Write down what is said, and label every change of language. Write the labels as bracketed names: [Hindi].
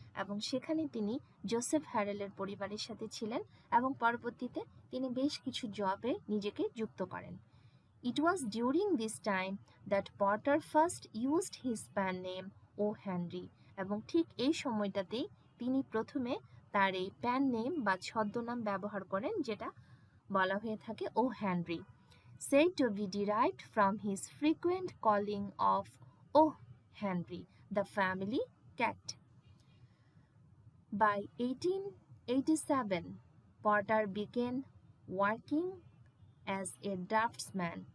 [Bangla] এবং সেখানে তিনি জোসেফ হ্যারেলের পরিবারের সাথে ছিলেন এবং পরবর্তীতে তিনি বেশ কিছু জবে নিজেকে যুক্ত করেন। [English] It was during this time that Potter first used his pen name O. Henry. [Bangla] এবং ঠিক এই সময়টাতেই তিনি প্রথমে তার এই প্যান নেম বা ছদ্মনাম ব্যবহার করেন যেটা বলা হয়ে থাকে ও Henry, [English] said to be derived from his frequent calling of O. Henry, the family cat. By 1887, Potter began working as a draftsman.